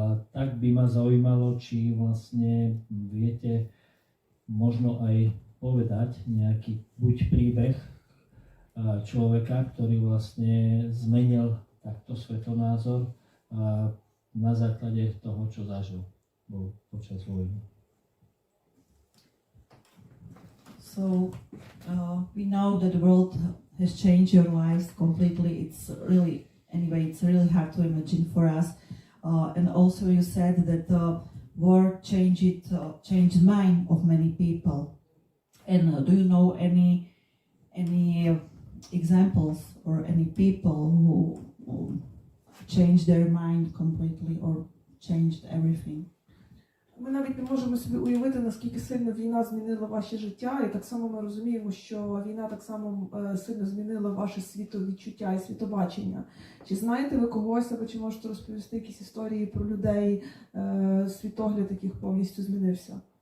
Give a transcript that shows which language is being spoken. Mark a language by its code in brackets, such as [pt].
[sk] Tak by ma zaujímalo, či vlastne viete možno aj povedať nejaký buď príbeh človeka, ktorý vlastne zmenil takto svetonázor na základe toho, čo zažil počas vojny. [en] So we know that the world has changed your lives completely. It's really hard to imagine for us. And also you said that war changed mind of many people. And do you know any examples or any people who changed their mind completely or changed everything? [uk] Ми навіть не можемо собі уявити, наскільки сильно війна змінила ваше життя, і так само ми розуміємо, що війна так само сильно змінила ваше світовідчуття і світобачення. Чи знаєте ви когось, або чи можете розповісти якісь історії про людей, світогляд яких повністю змінився?